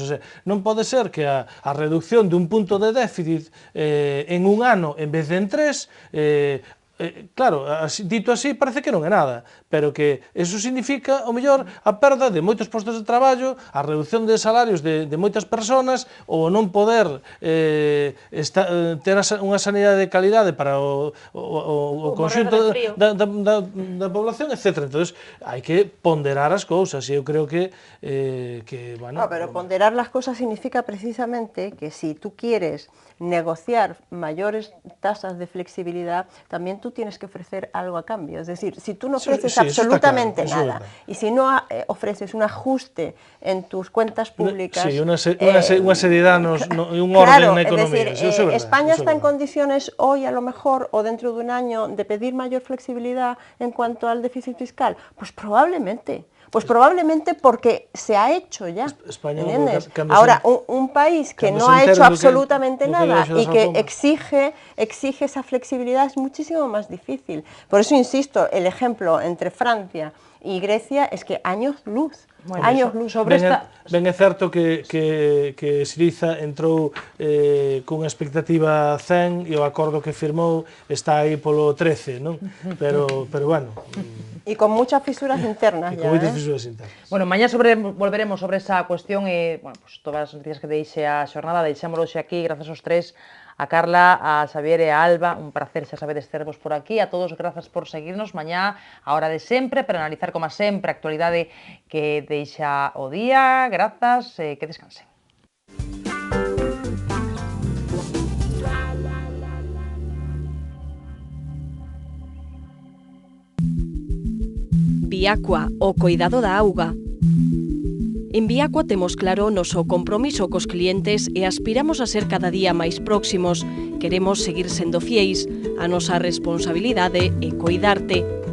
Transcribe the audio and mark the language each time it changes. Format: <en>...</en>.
<gl>O sea, non pode ser que a reducción dun punto de déficit en un ano en vez de en 3, claro, dito así parece que non é nada, pero que eso significa, o mellor, a perda de moitos postos de traballo, a reducción de salarios de moitas persoas, ou non poder ter unha sanidade de calidade para o conxunto da población, etc. Entón, hai que ponderar as cousas, e eu creo que bueno...</gl> <es>No, pero ponderar las cosas significa precisamente que si tú quieres negociar mayores tasas de flexibilidad, también tú tienes que ofrecer algo a cambio. Es decir, si tú no ofreces absolutamente nada y si no ofreces un ajuste en tus cuentas públicas...</es> <gl>Sí, unha seriedad e un orden na economía.</gl> <es>Es decir, España está en condiciones hoy a lo mejor o dentro de un año de pedir mayor flexibilidad en cuanto al déficit fiscal. Pues probablemente porque se ha hecho ya, ¿entiendes? Ahora, un país que no ha hecho absolutamente nada y que exige esa flexibilidad es muchísimo más difícil. Por eso insisto, el ejemplo entre Francia y Grecia es que años luz. Bueno, años luz.</es> <gl>Ben é certo que Syriza entrou cunha expectativa 100 e o acordo que firmou está aí polo 13, non?</gl> <es>Pero bueno... Y con muchas fisuras internas ya, fisuras internas.</es> <gl>Bueno, mañá volveremos sobre esa cuestión e, bueno, pues todas as noticias que deixe a xornada, deixámoslo aquí, grazas aos tres, a Carla, a Xavier e a Alba, un placer xa sabedes tervos por aquí, a todos grazas por seguirnos mañá a hora de sempre, para analizar como sempre a actualidade que deixa o día, grazas, que descansen. Viacua, o coidado da auga. En Viacua temos claro o noso compromiso cos clientes e aspiramos a ser cada día máis próximos. Queremos seguir sendo fieis, a nosa responsabilidade é coidarte.</gl>